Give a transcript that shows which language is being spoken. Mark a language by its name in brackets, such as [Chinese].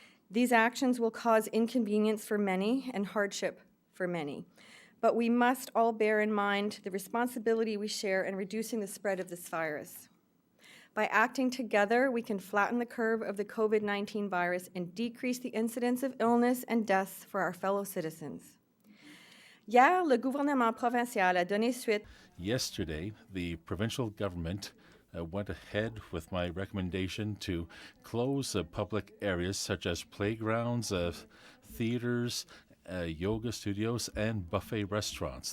[English] These actions will cause inconvenience for many and hardship for many, but we must all bear in mind the responsibility we share in reducing the spread of this virus. By acting together, we can flatten the curve of the COVID-19 virus and decrease the incidence of illness and deaths for our fellow citizens. [French] Hier, le gouvernement provincial a donné suite. [English] Yesterday, the provincial government went ahead with my recommendation to close public areas such as playgrounds, theaters, yoga studios, and buffet restaurants.